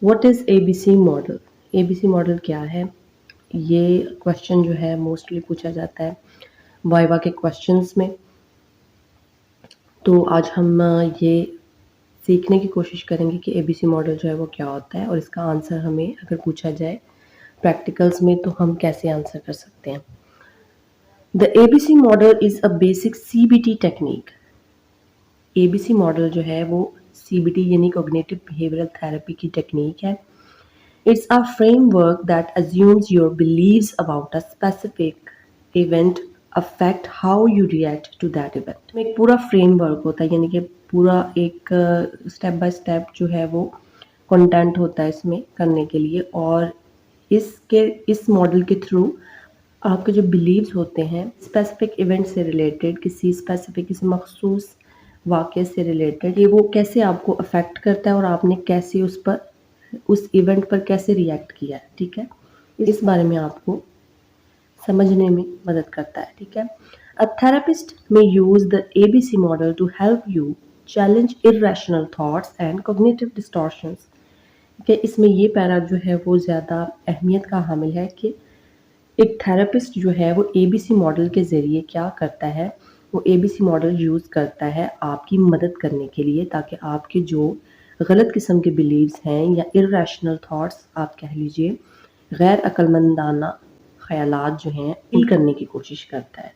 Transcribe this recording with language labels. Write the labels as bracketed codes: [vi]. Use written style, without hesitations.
[en] What is A B C model? [ur] A B C model کیا ہے؟ یہ question جو ہے موسٹلی پوچھا جاتا ہے وائی وائی کے کویشچنس میں. تو آج ہم یہ سیکھنے کی کوشش کریں گے کہ اے بی سی ماڈل جو ہے وہ کیا ہوتا ہے، اور اس کا آنسر ہمیں اگر پوچھا جائے پریکٹیکلز میں تو ہم کیسے آنسر کر سکتے ہیں. [en] The A B C model is a basic C B T technique. [ur] A B C model جو ہے وہ سی بی ٹی یعنی کوگنیٹو بیہیویئرل تھراپی کی ٹیکنیک ہے. [en] It's a framework that assumes your beliefs about a specific event affect how you react to that event. [ur] ایک پورا frame work ہوتا ہے، یعنی کہ پورا ایک سٹیپ بائی سٹیپ جو ہے وہ کنٹینٹ ہوتا ہے اس میں کرنے کے لیے، اور اس ماڈل کے تھرو آپ کے جو بلیوز ہوتے ہیں اسپیسیفک ایونٹ سے ریلیٹڈ، کسی مخصوص واقعے سے ریلیٹڈ، یہ وہ کیسے آپ کو افیکٹ کرتا ہے اور آپ نے کیسے اس ایونٹ پر کیسے ریئیکٹ کیا ہے. ٹھیک ہے، اس بارے میں آپ کو سمجھنے میں مدد کرتا ہے. ٹھیک ہے. [en] A therapist may use the ABC model to help you challenge irrational thoughts and cognitive distortions. [ur] کہ اس میں یہ پیرا جو ہے وہ زیادہ اہمیت کا حامل ہے کہ ایک تھراپسٹ جو ہے وہ اے بی سی ماڈل کے ذریعے کیا کرتا ہے، وہ اے بی سی ماڈل یوز کرتا ہے آپ کی مدد کرنے کے لیے، تاکہ آپ کے جو غلط قسم کے بلیوز ہیں یا irrational تھاٹس آپ کہہ لیجئے، غیر عقل مندانہ خیالات جو ہیں ان کرنے کی کوشش کرتا ہے.